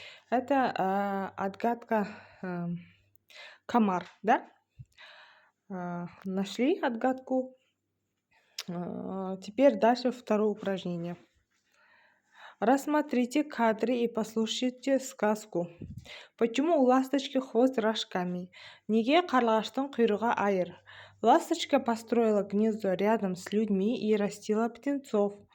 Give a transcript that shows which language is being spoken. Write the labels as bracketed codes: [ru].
[ru] Это отгадка комар, да? Нашли отгадку? Теперь дальше второе упражнение. Рассмотрите кадры и послушайте сказку. Почему у ласточки хвост рожками? [kk] Неге қарлығаштың құйрығы айыр? [ru] Ласточка построила гнездо рядом с людьми и растила птенцов.